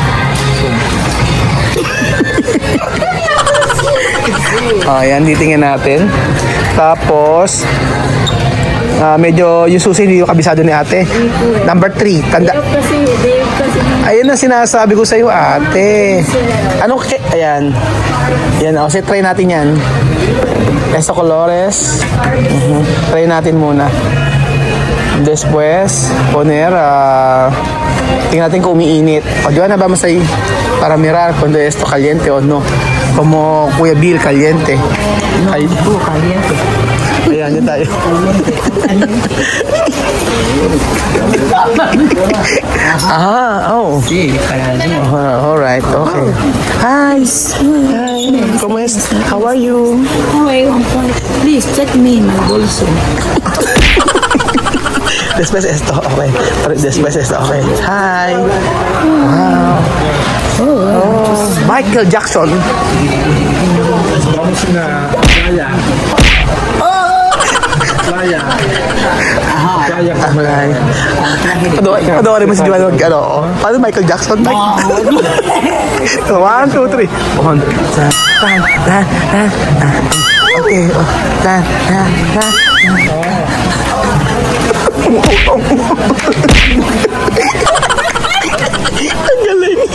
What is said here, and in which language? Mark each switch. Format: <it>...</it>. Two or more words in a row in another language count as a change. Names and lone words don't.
<tl>Ayan, titingnan natin. Tapos, medyo yung susi hindi yung kabisado ni ate. Number 3, tanda. Ayun ang sinasabi ko sa iyo ate. Ayan. Yan, kasi try natin yan.</tl> <es>Esto colores.</es> <tl>Try natin muna.</tl> <es>Después, poner,</es> <tl>tingnan natin kung umiinit. O, Joanna,</tl> <es>vamos ahí para mirar cuando esto caliente o no. Como Kuya Bill, caliente.</es> <tl>Ay,</tl> <es>Caliente.</es> <tl>ayan yun tayo.</tl> <es>Sí, caliente.</es> <en>Alright, okay. Hi.</en> <es>¿Cómo es?</es> <en>How are you? Please check me in my bolso.</en> <es>Después esto, okay. Después esto, okay. Hi.</es> <en>Wow. Michael Jackson.</en> <es>Vamos na playa. Playa. Playa. Alay.</es> <tl>Panoorin mo si Joanna paano Michael Jackson?</tl> <en>1, 2, 3. Okay.</en> <tl>Ang galing.</tl>